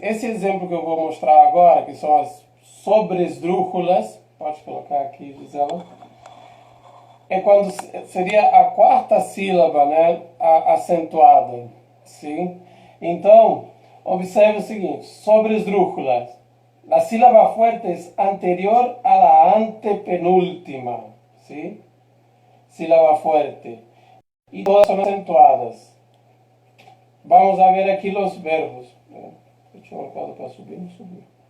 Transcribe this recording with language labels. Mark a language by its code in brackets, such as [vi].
[pt] Esse exemplo que eu vou mostrar agora, que são as sobresdrúxulas, pode colocar aqui, Gisela, é quando seria a quarta sílaba, né, acentuada. Sim? Então, observe o seguinte, sobresdrúxulas. [es] La sílaba fuerte es anterior a la antepenúltima. ¿Sí? Sílaba fuerte. Y todas son acentuadas. Vamos a ver aquí los verbos. [pt] Deixa eu marcar para subir, não subiu.